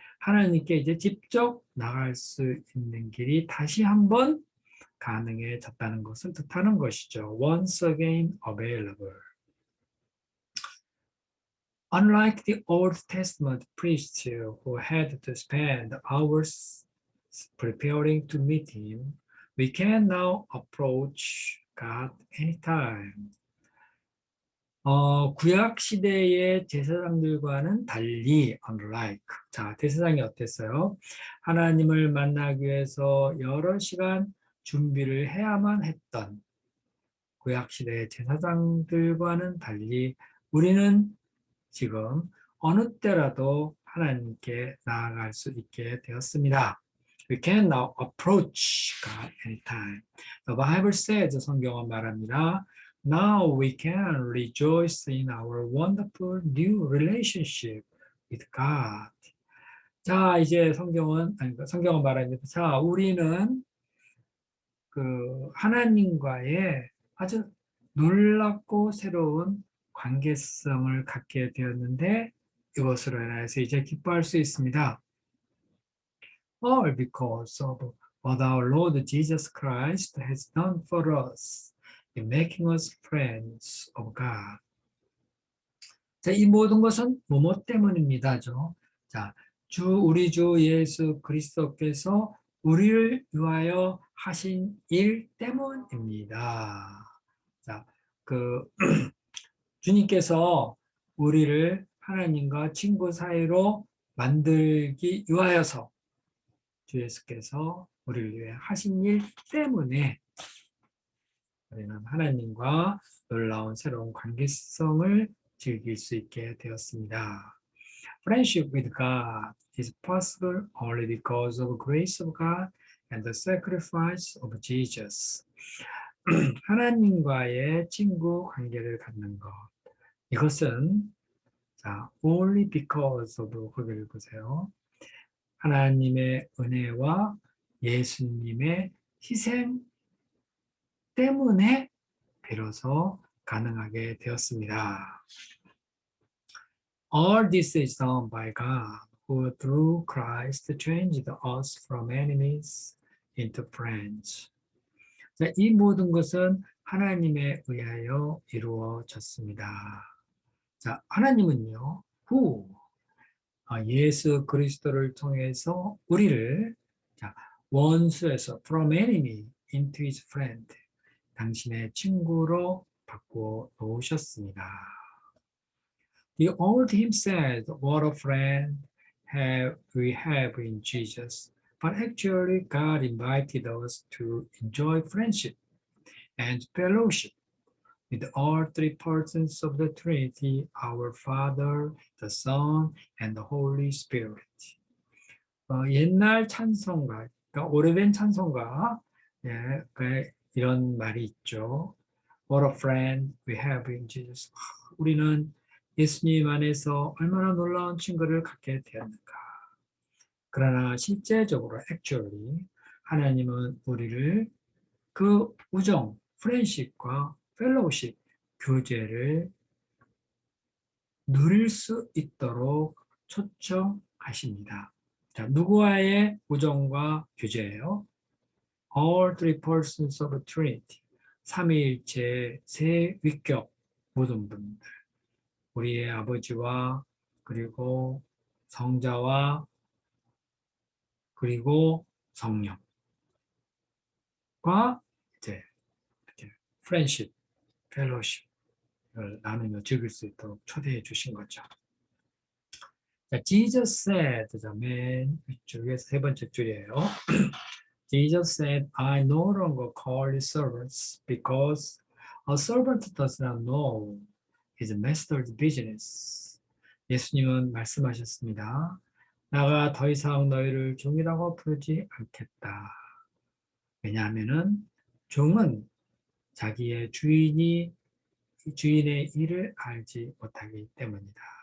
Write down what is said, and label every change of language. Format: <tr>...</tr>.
<ko>하나님께 이제 직접 나갈 수 있는 길이 다시 한번 가능해졌다는 것을 뜻하는 것이죠.</ko> <en>once again available. Unlike the Old Testament priests who had to spend hours preparing to meet him, we can now approach God anytime.</en> <ko>구약 시대의 제사장들과는 달리,</ko> <en>unlike.</en> <ko>자, 제사장이 어땠어요? 하나님을 만나기 위해서 여러 시간 준비를 해야만 했던 구약 시대의 제사장들과는 달리 우리는 지금 어느 때라도 하나님께 나아갈 수 있게 되었습니다.</ko> <en>We can now approach God anytime. The Bible says,</en> <ko>성경은 말합니다.</ko> <en>Now we can rejoice in our wonderful new relationship with God.</en> <ko>자, 이제 성경은 말합니다. 자, 우리는 그 하나님과의 아주 놀랍고 새로운 관계성을 갖게 되었는데 이것으로 인해서 이제 기뻐할 수 있습니다.</ko> <en>All because of what our Lord Jesus Christ has done for us in making us friends of God.</en> <ko>자, 이 모든 것은 뭐뭐 때문입니다죠. 자, 우리 주 예수 그리스도께서 우리를 위하여 하신 일 때문입니다. 자, 주님께서 우리를 하나님과 친구 사이로 만들기 위하여서 주 예수께서 우리를 위해 하신 일 때문에 우리는 하나님과 놀라운 새로운 관계성을 즐길 수 있게 되었습니다.</ko> <en>Friendship with God is possible only because of the grace of God and the sacrifice of Jesus.</en> <ko>하나님과의 친구 관계를 갖는 것. 이것은 자,</ko> <en>only because of</en> <ko>거기를 보세요. 하나님의 은혜와 예수님의 희생 때문에 비로소 가능하게 되었습니다.</ko> <en>All this is done by God, who through Christ changed us from enemies into friends.</en> <ko>자, 이 모든 것은 하나님에 의하여 이루어졌습니다. 자, 하나님은요, who 예수 그리스도를 통해서 우리를 자, 원수에서</ko> <en>from enemy into his friend</en> <ko>당신의 친구로 바꾸어 놓으셨습니다.</ko> <en>The old hymn said, "What a friend we have in Jesus." But actually, God invited us to enjoy friendship and fellowship with all three persons of the Trinity, our Father, the Son, and the Holy Spirit.</en> <ko>옛날 찬송가, 그러니까 오래된 찬송가, 예, 이런 말이 있죠.</ko> <en>What a friend we have in Jesus.</en> <ko>우리는 예수님 안에서 얼마나 놀라운 친구를 갖게 되었는가. 그러나 실제적으로 actually 하나님은 우리를 그 우정, 프렌십과 펠로우십, 교제를 누릴 수 있도록 초청하십니다. 자, 누구와의 우정과 교제예요?</ko> <en>All three persons of the Trinity.</en> <ko>삼위일체 세 위격 모든 분들. 우리의 아버지와 그리고 성자와 그리고 성령과 이제 friendship, fellowship을 나누며 즐길 수 있도록 초대해 주신 거죠. 자,</ko> <en>Jesus said,</en> <ko>맨 위쪽에서 세 번째 줄이에요.</ko> <en>Jesus said, I no longer call you servants because a servant does not know his master's business.</en> <ko>예수님은 말씀하셨습니다. 나가 더 이상 너희를 종이라고 부르지 않겠다. 왜냐하면은 종은 자기의 주인의 일을 알지 못하기 때문이다.</ko>